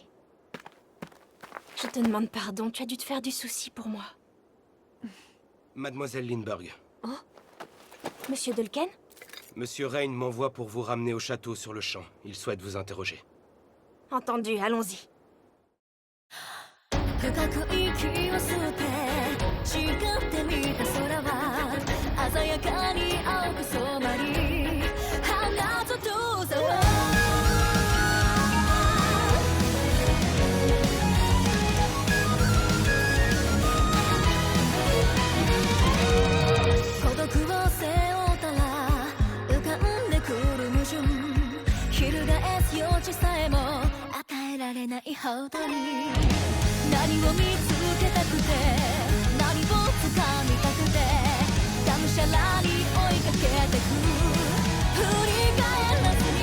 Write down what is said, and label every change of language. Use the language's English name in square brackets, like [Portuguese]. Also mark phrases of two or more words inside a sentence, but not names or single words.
[French] Je te demande pardon, tu as dû te faire du souci pour moi. Mademoiselle Lindbergh, Monsieur Dolken? Monsieur Rain m'envoie pour vous ramener au château sur le champ. Il souhaite vous interroger. Entendu, allons-y. [Japanese] 深く息を吸って誓ってみた空は鮮やかに青く染まり花と遠さは孤独を背負ったら浮かんでくる矛盾翻す余地さえも与えられないほどに何を見つけたくて何を掴みたくてがむしゃらに追いかけてく振り返らず